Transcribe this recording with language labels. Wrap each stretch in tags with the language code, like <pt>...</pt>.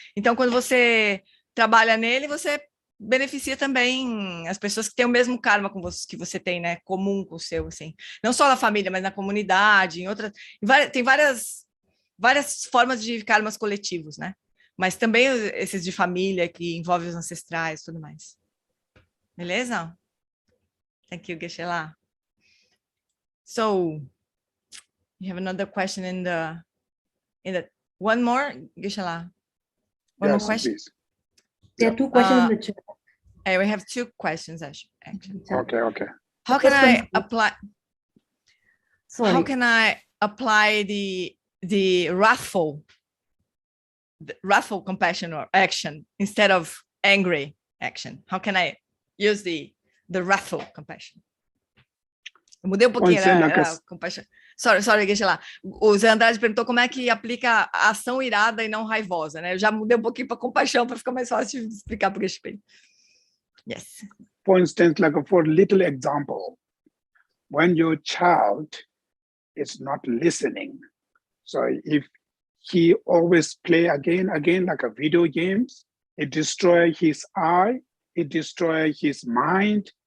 <pt>Então, quando você trabalha nele, você beneficia também as pessoas que têm o mesmo karma que você tem, né, comum com o seu, assim. Não só na família, mas na comunidade, tem várias formas de karmas coletivos, né? Mas também esses de família, que envolvem os ancestrais e tudo mais. Beleza?</pt> <en>Thank you, Geshe-la. So, you have another question in the one more, Geshe-la? One more question? Please. There are two questions in the chat. We have two questions, actually. Okay. How can I apply? Sorry. How can I apply the wrathful compassion or action instead of angry action? How can I use the wrathful compassion.</en> <pt>Eu mudei um pouquinho a compaixão.</pt> <en>Sorry,</en> <pt>deixa lá. O Zé Andrade perguntou como é que aplica a ação irada e não raivosa, né? Eu já mudei um pouquinho para compaixão para ficar mais fácil de explicar para o Geshe.</pt> <en>Yes. For instance, like for a little example, when your child is not listening, so if he always play again like a video games, it destroys his eye, it destroys his mind.</en>